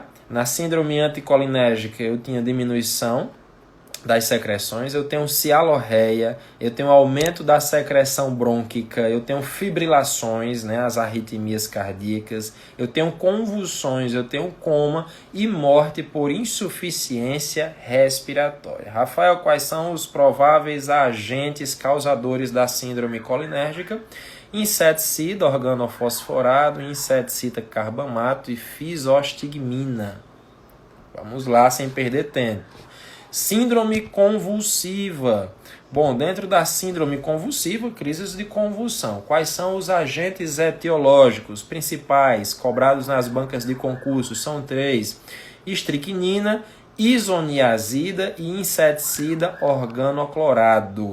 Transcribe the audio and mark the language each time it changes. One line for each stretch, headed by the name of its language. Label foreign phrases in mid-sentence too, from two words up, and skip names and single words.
Portuguese: Na síndrome anticolinérgica eu tinha diminuição das secreções, eu tenho cialorreia, eu tenho aumento da secreção brônquica, eu tenho fibrilações, né, as arritmias cardíacas, eu tenho convulsões, eu tenho coma e morte por insuficiência respiratória. Rafael, quais são os prováveis agentes causadores da síndrome colinérgica? Inseticida organofosforado, inseticida carbamato e fisostigmina. Vamos lá, sem perder tempo. Síndrome convulsiva. Bom, dentro da síndrome convulsiva, crises de convulsão. Quais são os agentes etiológicos principais cobrados nas bancas de concurso? São 3. Estricnina, isoniazida e inseticida organoclorado.